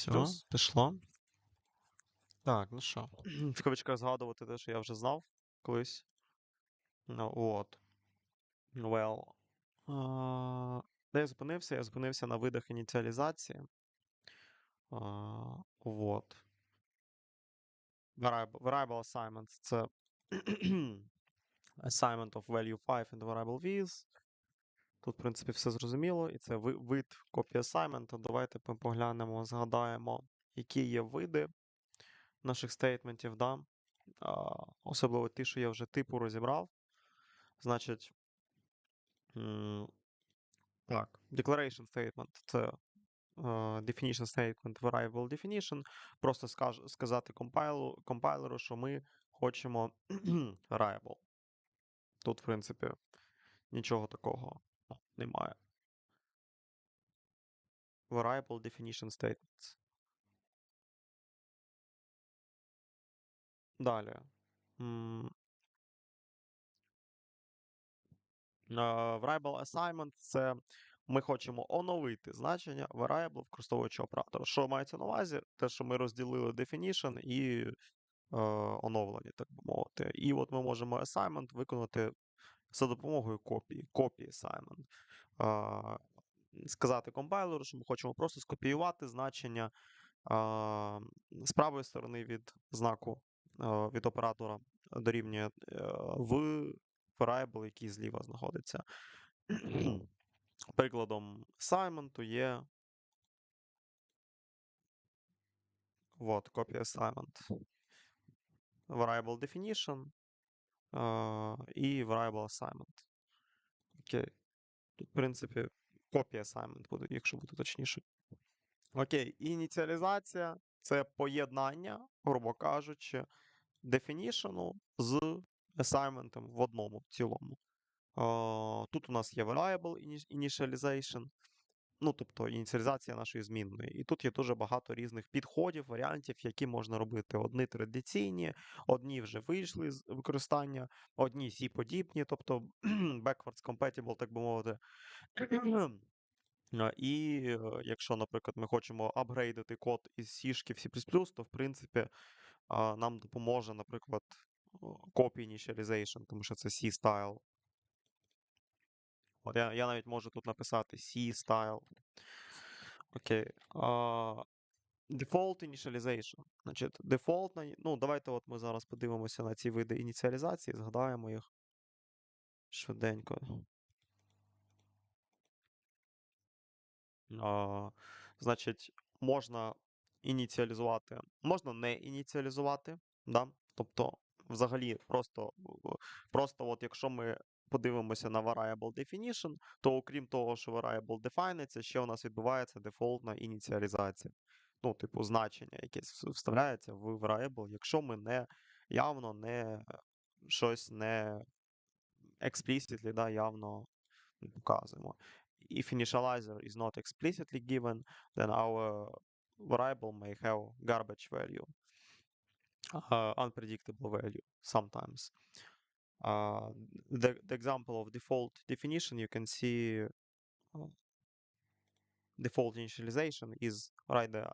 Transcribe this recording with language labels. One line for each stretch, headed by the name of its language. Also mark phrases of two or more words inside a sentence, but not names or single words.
Ukrainian: Все, пішло. Так, ну що. В кавичках згадувати те, що я вже знав колись. Ну, от. Well. Де я зупинився? Я зупинився на видах ініціалізації. Вот.
English: Variable assignments — це assignment of value 5 in the variable with.
Ukrainian: Тут, в принципі, все зрозуміло. І це вид копії асайменту. Давайте ми поглянемо, згадаємо, які є види наших стейтментів. Да? Особливо ті, що я вже типу розібрав. Значить, так,
English: declaration statement — це definition statement, variable definition.
Ukrainian: Просто сказати компайлеру, що ми хочемо variable. Тут, в принципі, нічого такого немає.
English: Variable definition statements.
Ukrainian: Далі.
English: Variable assignment —
Ukrainian: це ми хочемо оновити значення variable, використовуючи оператор. Що мається на увазі? Те, що ми розділили definition і оновлені, так би мовити. І от ми можемо assignment виконати за допомогою копії assignment. Сказати компайлеру, що ми хочемо просто скопіювати значення з правої сторони від знаку від оператора дорівнює в variable, який зліва знаходиться. Прикладом assignment є вот, копія assignment.
English: Variable definition і variable assignment.
Ukrainian: Окей. Тут, в принципі, копія assignment буде, якщо бути точніше. Окей, ініціалізація — це поєднання, грубо кажучи, definition з assignment в одному цілому. Тут у нас є
English: variable initialization,
Ukrainian: ну, тобто ініціалізація нашої змінної. І тут є дуже багато різних підходів, варіантів, які можна робити. Одні традиційні, одні вже вийшли з використання, одні C-подібні, тобто
English: backwards compatible,
Ukrainian: так би мовити. І якщо, наприклад, ми хочемо апгрейдити код із C-шки в C++, то, в принципі, нам допоможе, наприклад,
English: copy initialization,
Ukrainian: тому що це C-style. От я навіть можу тут написати C-style. Окей.
English: Default initialization.
Ukrainian: Значить, дефолтна. Ну, давайте от ми зараз подивимося на ці види ініціалізації, згадаємо їх швиденько. Значить, можна ініціалізувати, можна не ініціалізувати. Да? Тобто, взагалі, просто от якщо ми подивимося на
English: variable definition,
Ukrainian: то окрім того, що variable definиться, ще у нас відбувається дефолтна ініціалізація. Ну, типу, значення якесь вставляється в variable, якщо ми явно не щось не explicitly, да, явно не показуємо.
English: If initializer is not explicitly given, then our variable may have garbage value, unpredictable value sometimes. The example of default definition, you can see default initialization is right there.